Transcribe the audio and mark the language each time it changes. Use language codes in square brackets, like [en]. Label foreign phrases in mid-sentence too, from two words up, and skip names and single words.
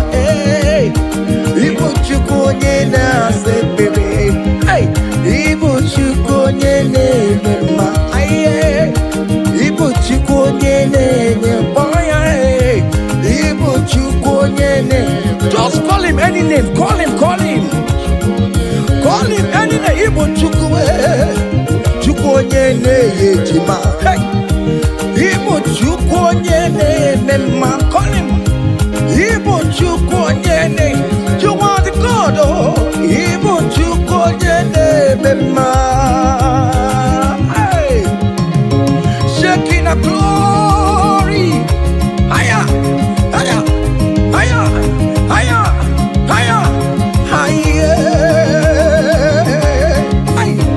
[ig] Hey! Ị bụ Chukwu onye na-asa ekpere. Hey! Ị bụ Chukwu onye na-eme mma. Aye! Ị bụ Chukwu onye na-enye mma. Hey! Ị bụ Chukwu onye na-, [en] just call him any name. Call him, call him. Call him any name. [ig] Ị bụ Chukwu, eh. Chukwu onye na-enye ejima. Hey! Ị bụ Chukwu onye na-eme mma. [en] Call him. [ig] Ị bụ Chukwu onye na-, [en] you are the God, oh. [ig] Ị bụ Chukwu onye na-eme mma. [en] Hey! Shaking a glory. Higher, higher, higher, higher, higher, higher. Hey!